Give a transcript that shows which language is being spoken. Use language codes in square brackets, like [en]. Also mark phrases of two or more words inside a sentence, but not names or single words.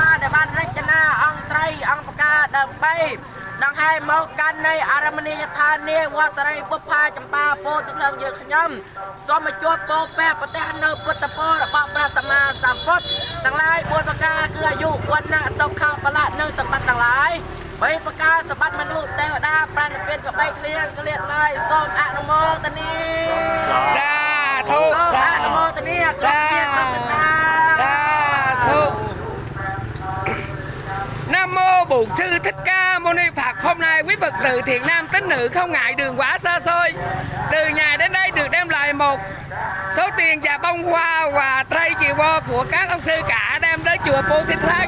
[km] តាដែលបានរចនាអង្គត្រីអង្គបកាដើម្បីដង្ហែមកកាន់នៃអរមណីយដ្ឋាននេះវត្តសរីបុប្ផាចម្ប៉ាពោធិថ្លឹងយើងខ្ញុំសូមមកជួបពោពែប្រទេសនៅពុទ្ធពររបស់ព្រះសម្មាសម្ពុទ្ធទាំងឡាយ4ប្រការគឺអាយុវណ្ណៈសុខៈបលៈនិងសម្បត្តិទាំងឡាយ បីប្រការសម្បត្តិមនុស្សទេវតាប្រាណពានក៏បីគ្លៀងគ្លៀតឡើយសូមអនុមោទនា សាធុ អនុមោទនាគ្រប់ជាគ្រប់សតា [vi] Nam mô Bổn Sư Thích Ca Mâu Ni Phật. Hôm nay quý Phật tử thiện nam tín nữ không ngại đường quá xa xôi, từ nhà đến đây được đem lại một số tiền và bông hoa và trai chì vo của các ông sư cả đem đến chùa Bồ Thịt Lăng.